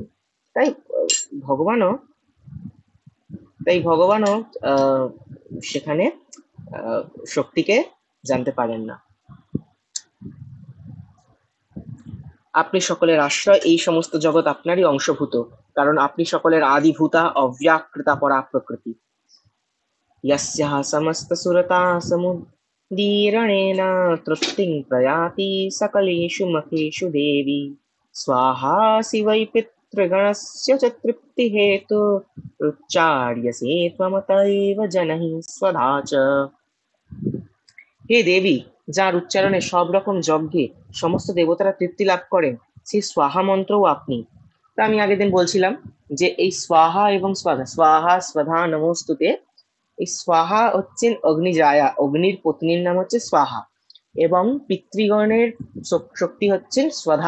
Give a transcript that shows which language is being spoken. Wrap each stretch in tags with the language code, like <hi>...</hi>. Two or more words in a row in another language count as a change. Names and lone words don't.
<bn>তাই ভগবানও ভগবানও সেখানে শক্তিকে জানতে পারেন না। আপনি সকলের আশ্রয়, এই সমস্ত জগৎ আপনারই অংশভূত, কারণ আপনি সকলের আদিভূতা অব্যাকৃতা পরা প্রকৃতি।</bn> <sa>यस्याः समस्तसुरता समुदीरणेन तृप्तिं प्रयाति सकलेषु मखेषु देवी स्वाहासि वै पितृगणस्य च तृप्तिहेतुरुच्चार्यसे त्वमतैव जनैः स्वधा च।</sa> <bn>হে দেবী, যার উচ্চারণে সব রকম যজ্ঞে সমস্ত দেবতারা তৃপ্তি লাভ করেন, সেই স্বাহা মন্ত্রও আপনি। তা আমি আগের দিন বলছিলাম যে এই স্বাহা এবং স্বাধা,</bn> <sa>স্বাহা স্বাধা নমস্তুতে,</sa> <bn>এই স্বাহা হচ্ছেন অগ্নিজায়া, অগ্নির পত্নীর নাম হচ্ছে স্বাহা, এবং পিতৃগণের শক্তি হচ্ছেন স্বধা।</bn>